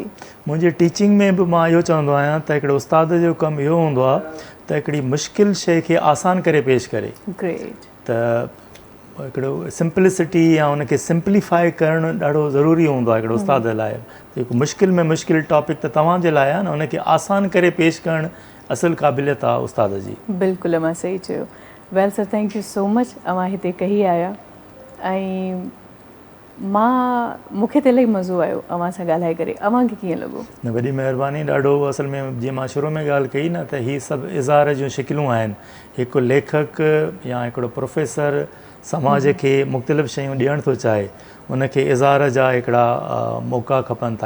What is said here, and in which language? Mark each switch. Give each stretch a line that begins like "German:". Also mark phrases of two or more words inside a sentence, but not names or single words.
Sindhi: मुंहिंजी टीचिंग में बि मां इहो चवंदो आहियां त हिकिड़े उस्ताद जो कमु इहो हूंदो आहे त हिकिड़ी मुश्किल शइ खे आसान करे पेश करे। ग्रेट। त हिकिड़ो सिंप्लिसिटी या उनखे सिंप्लीफाई करणु ॾाढो ज़रूरी हूंदो आहे हिकिड़ो उस्ताद लाइ। जेको मुश्किल में मुश्किल टॉपिक त तव्हांजे लाइ आहे न, उनखे आसान करे पेश करणु असुलु क़ाबिलियत आहे उस्ताद जी। बिल्कुलु मां सही चयो।
English: Well sir, thank you so much,
Sindhi: अव्हां हिते कही आया ऐं मूंखे त इलाही मज़ो आयो अव्हां सां ॻाल्हाए करे। अव्हांखे कीअं लॻो? न, वॾी महिरबानी। ॾाढो असल में जीअं मां शुरू में ॻाल्हि कई न त हीअ सभु इज़हार जूं शिकिलूं आहिनि। हिकु लेखक या हिकिड़ो प्रोफेसर समाज खे मुख़्तलिफ़ शयूं ॾियणु थो चाहे, उनखे इज़हार जा हिकिड़ा मौक़ा खपनि था।